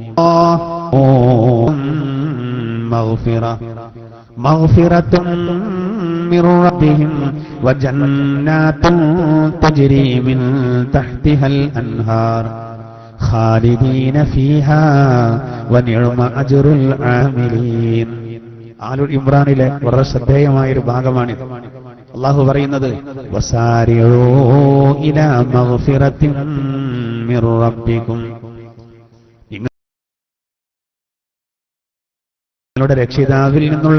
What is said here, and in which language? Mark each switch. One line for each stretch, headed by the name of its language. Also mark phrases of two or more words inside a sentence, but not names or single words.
Arabic: مغفرة من ربهم وجنات تجري من تحتها الأنهار خالدين فيها ونعم أجر العاملين.
Malayalam: ആലുൽ ഇമ്രാനിലെ വളരെ ശ്രദ്ധേയമായ ഒരു ഭാഗമാണിത്. അള്ളാഹു പറയുന്നത്,
Arabic: وسارعوا إلى مغفرة من ربكم,
Malayalam: നിങ്ങളുടെ രക്ഷിതാവിൽ നിന്നുള്ള.